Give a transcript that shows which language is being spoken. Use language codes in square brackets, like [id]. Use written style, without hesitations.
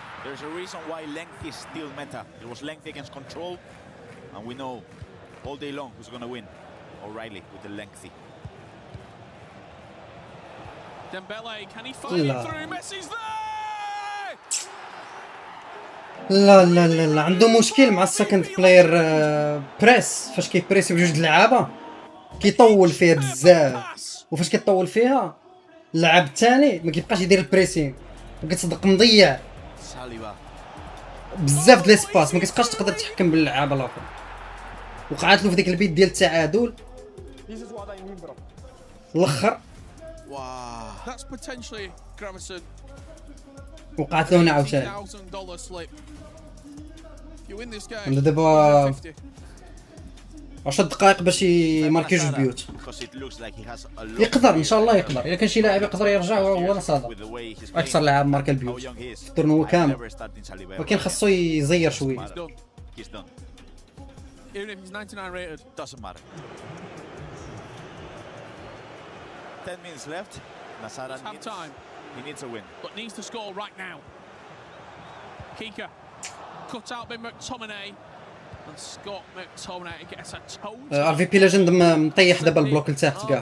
[en] There's a reason why length is still meta. There was length against control, and we know all day long who's gonna win. O'Reilly with the lengthy. Dembele, can he find it through? Messi's there! [ar] لا عنده مشكل مع السكند بلاير بريس. فاش كيبريسي بجوج لعابه كيطول فيها بزاف، وفاش كيطول فيها اللعاب الثاني ما كيبقاش يدير البريسينغ وكتصدق مضيع بزاف د ليسباس، ما كتبقاش تقدر تحكم باللعابه الاخر. وقعت له في ديك البيت ديال التعادل الاخر. [en] That's potentially Gravison. [ar] وقعت له هنا عاوتاني. عنده دابا 10 دقائق باش يماركي جوج بيوت. يقدر ان شاء الله يقدر. الا كان شي لاعب يقدر يرجع هو نصاده. اكثر لاعب ماركا البيوت في التورنوا كامل، ولكن خاصو يزير شويه. [en] Even if he's 99 rated, doesn't matter. 10 minutes left. Nasara needs a win. But needs to score right now. Kika cut out by McTominay. And Scott McTominay gets a total. [ar] RVP Legend مطيح دابا البلوك لتحت كاع.